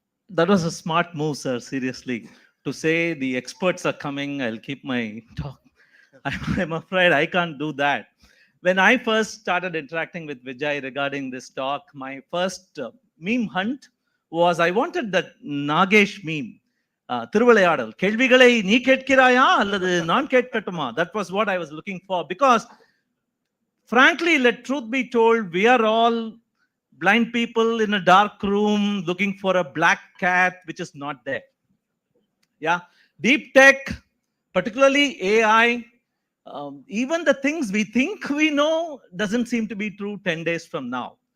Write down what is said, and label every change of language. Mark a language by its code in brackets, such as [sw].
[en] That was a smart move, sir, seriously. To say the experts are coming, I'll keep my talk. I'm afraid I can't do that. When I first started interacting with Vijay regarding this talk, my first meme hunt was I wanted that Nagesh meme. [ta] திருவிளையாடல் கேள்விகளை நீ கேட்கிறாயா அல்லது நான் கேட்கட்டுமா? [en] That was what I was looking for, because frankly, let truth be told, we are all blind people in a dark room looking for a black cat which is not there. Yeah, deep tech, particularly AI, even the things we think we know doesn't seem to be true 10 days from now.